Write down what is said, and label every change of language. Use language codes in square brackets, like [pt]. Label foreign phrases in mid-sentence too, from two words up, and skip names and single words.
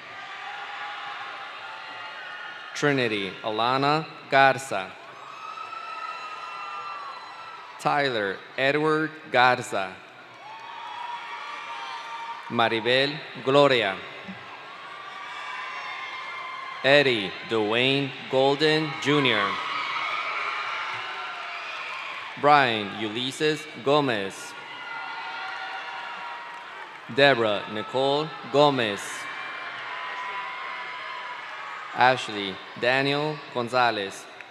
[en] Trinity Alana Garza. Tyler Edward Garza. Maribel Gloria. Eddie Dwayne Golden Jr. Brian Ulysses Gomez. Deborah Nicole Gomez. Ashley Daniel Gonzalez.